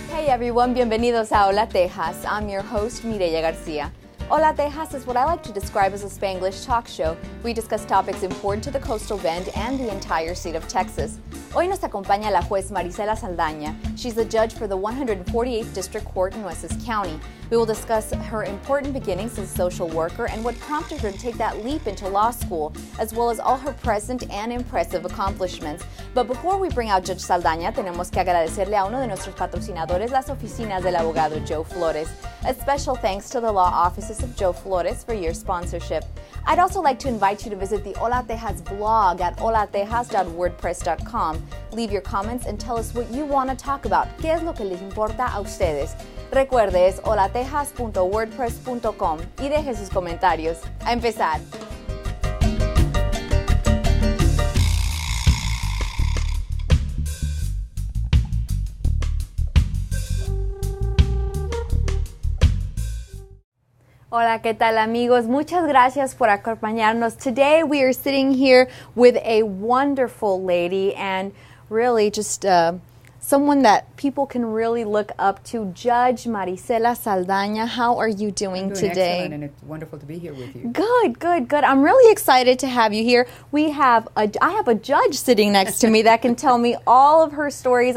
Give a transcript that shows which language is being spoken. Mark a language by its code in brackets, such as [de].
[en] everyone, [es] bienvenidos a Hola Tejas. [en] I'm your host, Mireya Garcia. Hola Tejas is what I like to describe as a Spanglish talk show. We discuss topics important to the coastal bend and the entire state of Texas. [es] Hoy nos acompaña la juez Marisela Saldana. [en] She's the judge for the 148th District Court in Nueces County. We will discuss her important beginnings as a social worker and what prompted her to take that leap into law school, as well as all her present and impressive accomplishments. But before we bring out Judge Saldana, [es] tenemos que agradecerle a uno de nuestros patrocinadores, las oficinas del abogado Joe Flores. [en] A special thanks to the law offices of Joe Flores for your sponsorship. I'd also like to invite you to visit the Hola Tejas blog at holatejas.wordpress.com. Leave your comments and tell us what you want to talk about. [es] ¿Qué es lo que les importa a ustedes? Recuerde, es holatejas.wordpress.com y deje sus comentarios. A empezar. Hola, ¿qué tal amigos? Muchas gracias por acompañarnos. [en] Today we are sitting here with a wonderful lady and really just someone that people can really look up to, Judge Marisela Saldana. How are you doing today? Excellent, and it's wonderful to be here with you. Good. I'm really excited to have you here. I have a judge sitting next to me that can tell me all of her stories.